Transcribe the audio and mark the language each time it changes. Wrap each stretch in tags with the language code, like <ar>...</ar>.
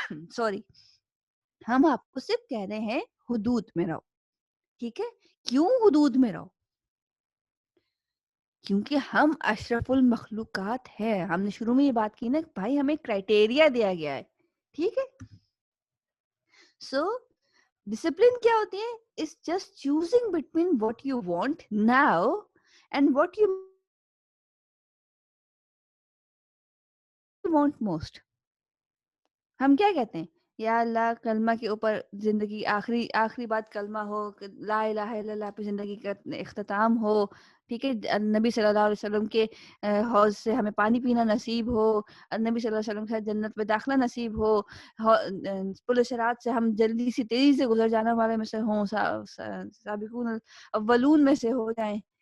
<ur>Sorry, ہم آپ کو صرف کہہ رہے ہیں حدود میں رہو, ٹھیک ہے. کیوں حدود میں رہو؟ کیونکہ ہم اشرف المخلوقات ہیں. ہم نے شروع میں یہ بات کی نا بھائی, ہمیں کرائٹیریا دیا گیا ہے, ٹھیک ہے. سو ڈسپلن کیا ہوتی ہے؟</ur> <en>It's just choosing between what you want now and what you want most.</en> <ur>ہم کیا کہتے ہیں, یا اللہ کلمہ کے اوپر زندگی آخری بات کلمہ ہو, لا الہ الا اللہ پہ زندگی کا اختتام ہو, ٹھیک ہے. نبی صلی اللہ علیہ وسلم کے حوض سے ہمیں پانی پینا نصیب ہو, نبی صلی اللہ علیہ وسلم کے ساتھ جنت میں داخلہ نصیب ہو, پل صراط سے ہم جلدی سے تیزی سے گزر جانے والے میں سے ہوں, سابقون اولون میں سے ہو جائیں.</ur>